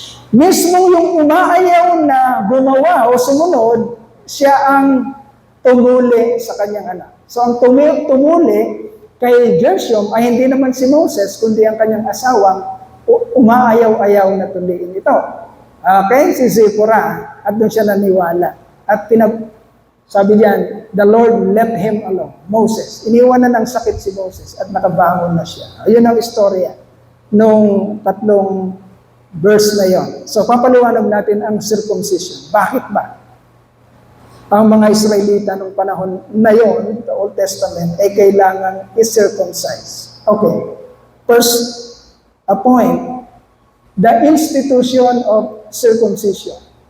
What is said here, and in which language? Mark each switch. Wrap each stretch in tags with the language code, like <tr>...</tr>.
<tl>Mismo yung umaayaw na gumawa o sumunod, siya ang tumuli sa kanyang anak. So ang tumuli kay Gershom ay hindi naman si Moses, kundi ang kanyang asawang umaayaw-ayaw na tuliin ito. Okay, si Zipporah, at doon siya naniwala. At sabi diyan,</tl> <en>the Lord let him alone.</en> <tl>Moses, iniwanan ng sakit si Moses at nakabangon na siya. Ayun ang istorya nung tatlong verse na yon. So papaliwanag natin ang circumcision. Bakit ba ang mga Israelita nung panahon na yon, the Old Testament, ay kailangan i-circumcise? Okay.</tl> <en>First, a point, the institution of circumcision.</en>